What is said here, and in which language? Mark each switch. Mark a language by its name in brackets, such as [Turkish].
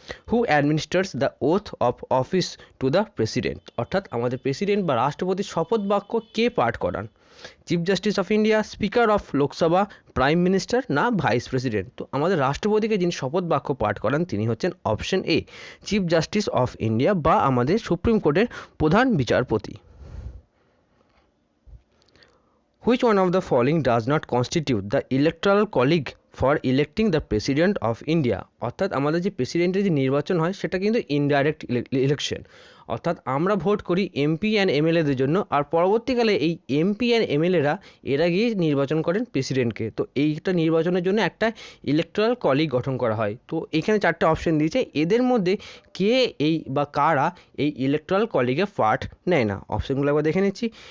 [English] who administrates the oath of office to the president, [Bangla] অর্থাৎ আমাদের president বা রাষ্ট্রপতির শপথ বাক্য কে পাঠ করান? [English] Chief justice of India, speaker of Lok Sabha, prime minister না vice president? [Bangla] তো আমাদের রাষ্ট্রপতিকে যিনি শপথ বাক্য পাঠ করান তিনি হচ্ছেন option A, chief justice of India বা আমাদের সুপ্রিম কোর্টের প্রধান বিচারপতি। [English] Which one of the following does not constitute the electoral college for electing the president of India? [Bangla] অর্থাৎ আমাদের যে প্রেসিডেন্টের যে নির্বাচন হয় সেটা কিন্তু ইনডাইরেক্ট ইলেকশন, অর্থাৎ আমরা ভোট করি এমপি অ্যান্ড এমএলএদের জন্য, আর পরবর্তীকালে এই এমপি অ্যান্ড এমএলএরা এরা গিয়ে নির্বাচন করেন প্রেসিডেন্টকে। তো এইটা নির্বাচনের জন্য একটা ইলেকট্রাল কলিগ গঠন করা হয়। তো এখানে চারটে অপশন দিয়েছে, এদের মধ্যে কে এই বা কারা এই ইলেকট্রাল কলিগে পার্ট নেয় না? অপশনগুলো একবার দেখে নিচ্ছি।